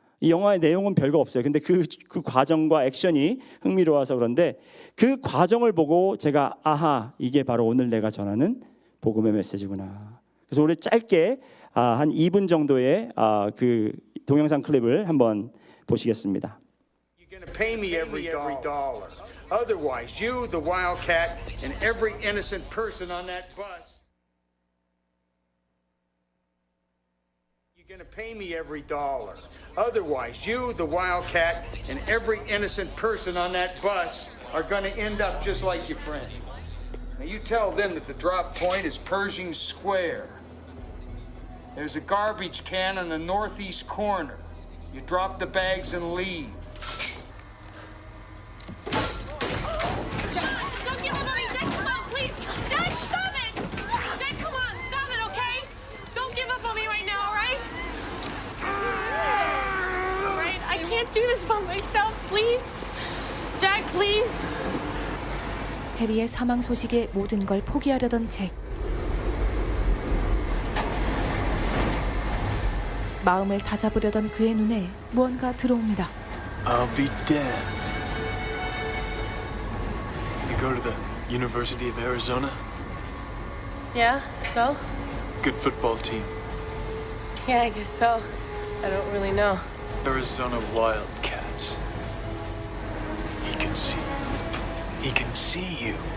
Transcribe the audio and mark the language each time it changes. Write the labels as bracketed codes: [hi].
[ko] 이 영화의 내용은 별거 없어요. 근데 그 과정과 액션이 흥미로워서 그런데 그 과정을 보고 제가 아하 이게 바로 오늘 내가 전하는 복음의 메시지구나. 그래서 우리 짧게 한 2분 정도의 그 동영상 클립을 한번 보시겠습니다. [en] You're gonna pay me every dollar. Otherwise, you, the Wildcat, and every innocent person on that bus. You're gonna pay me every dollar. Otherwise, you, the Wildcat, and every innocent person on that bus are gonna end up just like your friend. Now you tell them that the drop point is Pershing Square. There's a garbage can in the northeast corner. You drop the bags and leave. Don't give up on me, Jack! Come on, please! Jack, stop it! Jack, come on, stop it, okay? Don't give up on me right now, all right? All right, I can't do this by myself, please. Jack, please. [ko] 해리의 사망 소식에 모든 걸 포기하려던 잭. 마음을 다잡으려던 그의 눈에 무언가 들어옵니다. [en] I'll be dead. You go to the University of Arizona? Yeah, so? Good football team. Yeah, I guess so. I don't really know. Arizona Wildcats. He can see you. He can see you.